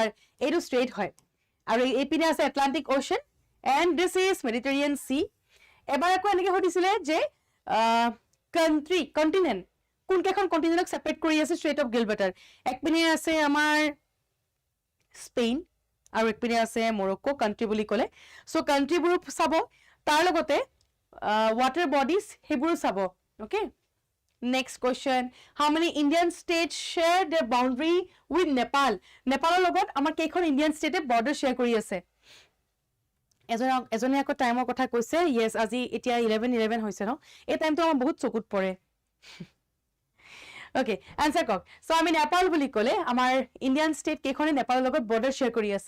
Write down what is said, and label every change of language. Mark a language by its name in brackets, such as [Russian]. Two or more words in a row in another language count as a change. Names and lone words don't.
[Assamese] এটা ষ্ট্ৰেইট হয়। আৰু এপিনে আছে Atlantic Ocean [English] and this is Mediterranean Sea. [Assamese] এবাৰ আকৌ এনেকৈ সুধিছিলে যে continent কোন কেখন কন্টিনেন্টক সেপারেট কৰি আছে Strait of Gibraltar. একপিনে আছে আমাৰ স্পেইন আৰু একপিনে আছে মৰক্কো কান্ট্ৰি বুলি ক'লে. সো কান্ট্ৰিবোৰ চাব, তাৰ লগতে [English] water bodies [Assamese] হেবোৰ চাব. [English] Okay. Next question. How many Indian states share their boundary with Nepal? [Assamese] Nepalৰ লগত আমাৰ কেইখন ইণ্ডিয়ান ষ্টেটে [English] border share [Assamese] কৰি আছে? এজনে আকৌ টাইমৰ কথা কৈছে. Yes, আজি এতিয়া 11:11 হৈছে ন. এই টাইমটো আমাৰ বহুত চকুত পৰে. Okay, answer কওক. So আমি নেপাল বুলি ক'লে আমাৰ [English] Indian state [Assamese] কেইখনে নেপালৰ লগত [English] border share [Assamese] কৰি আছে?